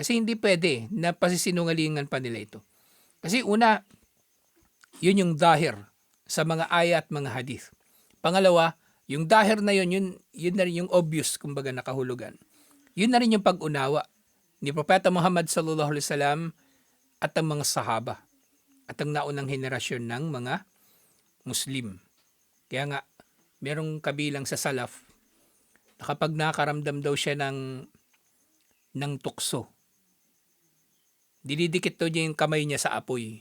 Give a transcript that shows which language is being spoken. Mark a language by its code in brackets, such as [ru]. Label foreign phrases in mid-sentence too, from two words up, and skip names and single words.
[tl] Kasi hindi pwede na pasisinungalingan pa nila ito. Kasi una, yun yung dahir sa mga ayat at mga hadith. Pangalawa, yung dahir na yun na rin yung obvious, kumbaga nakahulugan. Yun na rin yung pag-unawa ni Propeta Muhammad [ar] صلى الله عليه وسلم [tl] at ang mga sahaba at ang naunang henerasyon ng mga Muslim. Kaya nga, merong kabilang sa salaf na kapag nakaramdam daw siya ng tukso, dinidikit daw niya yung kamay niya sa apoy.